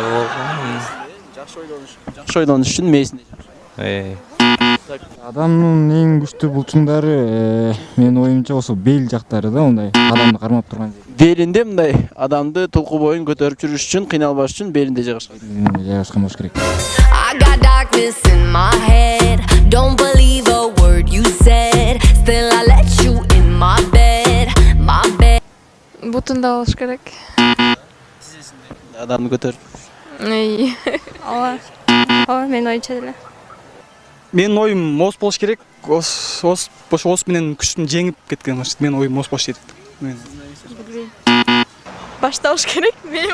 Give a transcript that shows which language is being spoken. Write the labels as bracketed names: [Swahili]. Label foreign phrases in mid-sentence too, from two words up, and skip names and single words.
[Kyrgyz] Жакшы ойлонуш үчүн мээсинде. Адамдын эң күчтүү булчуңдары менин оюмча ошо бел жактары да, мындай адамды кармап турган жер. Белинде мындай адамды толку боюн көтөрүп жүрүш үчүн, кыйналбаш үчүн белинде жайгашкан. Жайгашкан болуш керек. [English] I got darkness in my head. Don't believe a word you said. Still I let you in my bed. My bed. [Kyrgyz] Бутунда болуш керек. Адамды көтөрүп. Ооба. Ооба, мен оюнча деле. Менин оюм ос болуш керек. Ос менен күчтүн жеңип кеткен. Менин оюм ос болуш керек. Башта болуш керек. Мен